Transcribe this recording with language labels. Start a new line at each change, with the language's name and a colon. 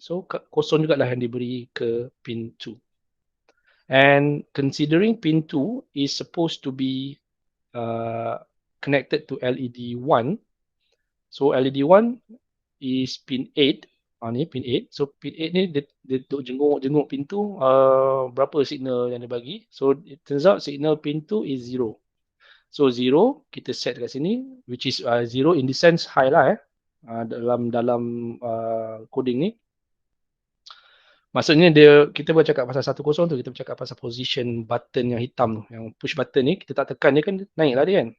Malay: So kosong jugalah yang diberi ke pin 2.
English: And considering pin 2 is supposed to be connected to LED 1. So LED 1 is pin 8.
Malay: Ni pin 8. So pin 8 ni dia jenguk pintu, berapa signal yang dia bagi.
English: So it turns out signal pin 2 is 0. So 0
Malay: kita set kat sini,
English: which is 0 in the sense high
Malay: lah dalam coding ni. Maksudnya kita bercakap pasal 10 tu, kita bercakap pasal position button yang hitam tu, yang push button ni, kita tak tekan dia kan naik lah dia kan.